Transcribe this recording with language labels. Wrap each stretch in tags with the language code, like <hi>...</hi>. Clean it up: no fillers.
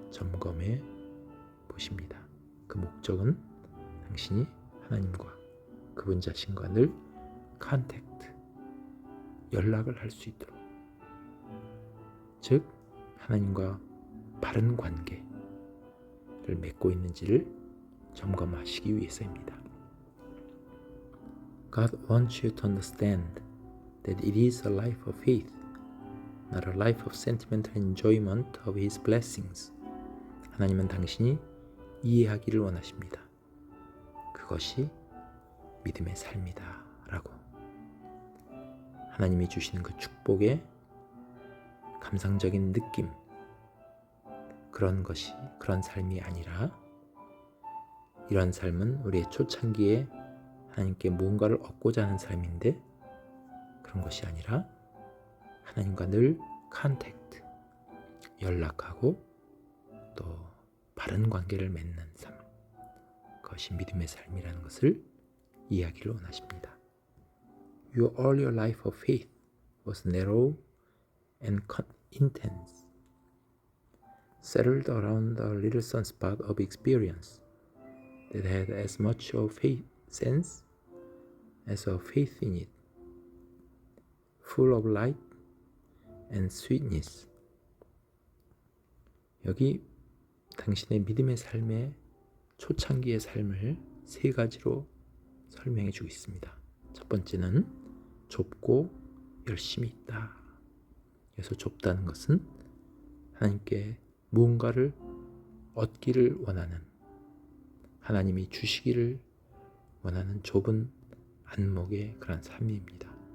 <ko>점검해 보십니다. 그 목적은 당신이 하나님과 그분 자신과 늘 컨택트, 연락을 할 수 있도록, 즉 하나님과 바른 관계를 맺고 있는지를 점검하시기 위해서입니다.</ko> <en>God wants you to understand that it is a life of faith, not a life of sentimental enjoyment of His blessings.</en> <ko>하나님은 당신이 이해하기를 원하십니다. 그것이 믿음의 삶이다 라고. 하나님이 주시는 그 축복의 감상적인 느낌, 그런 삶이 아니라, 이런 삶은 우리의 초창기에 하나님께 무언가를 얻고자 하는 삶인데, 그런 것이 아니라 하나님과 늘 컨택트, 연락하고 또 바른 관계를 맺는 삶, 그것이 믿음의 삶이라는 것을 이해하기를 원하십니다.</ko> <en>Your earlier life of faith was narrow and intense, settled around a little sunspot of experience that had as much of faith sense as of faith in it, full of light and sweetness.</en> <ko>여기 당신의 믿음의 삶의 초창기의 삶을 세 가지로 설명해 주고 있습니다. 첫 번째는 좁고 열심이 있다. 그래서 좁다는 것은 하나님께 무언가를 얻기를 원하는, 하나님이 주시기를 원하는 좁은 안목의 그런 삶입니다.</ko>